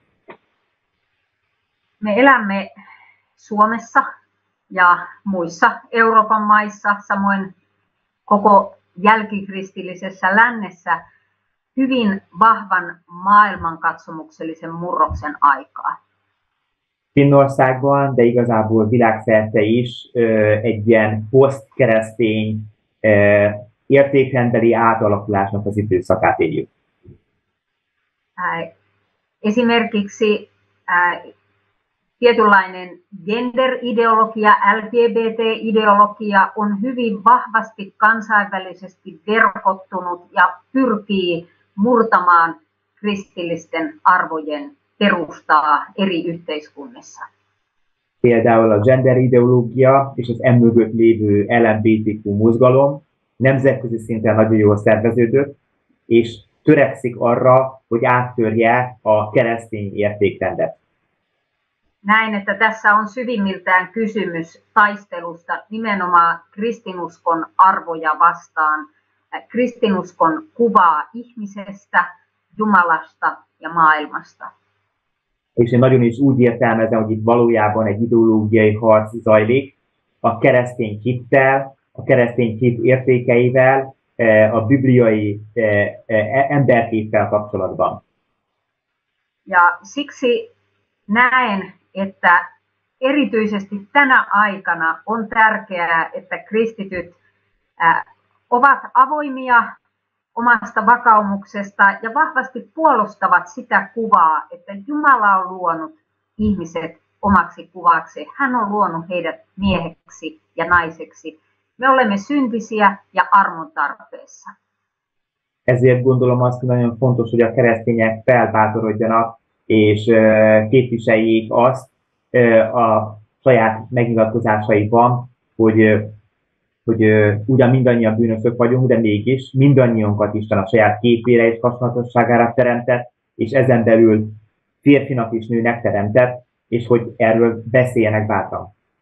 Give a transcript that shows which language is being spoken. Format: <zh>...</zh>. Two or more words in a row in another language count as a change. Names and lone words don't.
<fi>Me elämme Suomessa ja muissa Euroopan maissa, samoin koko jälkikristillisessä lännessä, hyvin vahvan maailmankatsomuksellisen murroksen aikaa.</fi> <hu>Finnországban, de igazából világszerte is egy ilyen posztkeresztény értékrendbeli átalakulásnak az időszakát éljük.</hu> <fi>Esimerkiksi tietynlainen gender-ideologia, LGBT-ideologia on hyvin vahvasti kansainvälisesti verkottunut ja pyrkii murtamaan kristillisten arvojen perustaa eri yhteiskunnissa.</fi> <hu>Például a gender ideológia és az emögött lévő LMBTQ mozgalom nemzetközi szinten nagyon jól szerveződött, és törekszik arra, hogy áttörje a keresztény értékrendet.</hu> <fi>Näin, että tässä on syvimmiltään kysymys taistelusta nimenomaan kristinuskon arvoja vastaan, kristinuskon kuvaa ihmisestä, Jumalasta ja maailmasta.</fi> <hu>És én nagyon is úgy értelmezem, hogy itt valójában egy ideológiai harc zajlik a keresztény hittel, a keresztény hit értékeivel, a bibliai emberképpel kapcsolatban.</hu> <fi>Ja siksi näen, että erityisesti tänä aikana on tärkeää, että kristityt ovat avoimia omasta vakaumuksesta ja vahvasti puolustavat sitä kuvaa, että Jumala on luonut ihmiset omaksi kuvakseen. Hän on luonut heidät mieheksi ja naiseksi. Me olemme syntisiä ja armon tarpeessa.</fi> <hu>Ezért gondolom azt, hogy nagyon fontos, hogy a keresztények felbátorodjanak és képviseljék azt a saját megnyilatkozásaiban, hogy ugyan mindannyian bűnösök vagyunk, de mégis mindannyiunkat Isten a saját képére és hasonlatosságára teremtett, és ezen belül férfinak és nőnek teremtett, és hogy erről beszéljenek bátran.</hu>